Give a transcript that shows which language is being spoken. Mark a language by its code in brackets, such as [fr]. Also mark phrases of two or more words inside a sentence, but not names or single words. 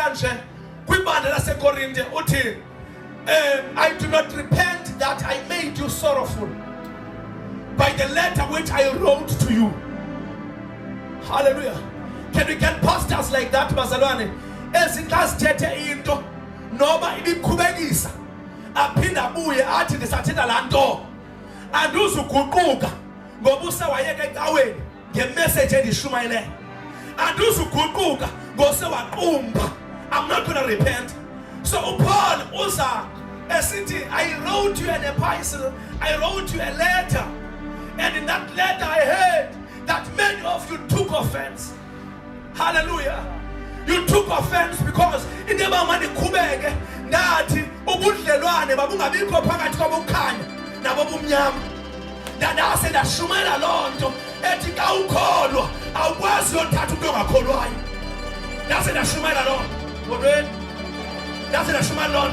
[xh] nje kwibandla laseKorinte uthi [en] I do not repent that I made you sorrowful by the letter which I wrote to you. Hallelujah. Can we get pastors like that, bazalwane? [xh] Ezingazithethe into noma ibiqhubekisa aphinda abuye athi ndisathetha la nto anduzuguquka ngoba usewayeka ecaweni ngemessage endishumayeleyo anduzuguquka ngosewaqumba. [en] I'm not going to repent. [xh] So Paul uza esithi, [en] I wrote you an epistle, I wrote you a letter, and in that letter I heard that many of you took offense. Hallelujah. You took offense because in the moment [xh] kubeke nathi ubudlelwane babungabikho phakathi kwabokhanya nabobumnyama. Ndase ndashumayela loo nto ethi ka ukholwa awukwazi uyothatha umuntu ongakholwayo. Ndase ndashumayela loo nto. Ndase ndashumayela loo nto.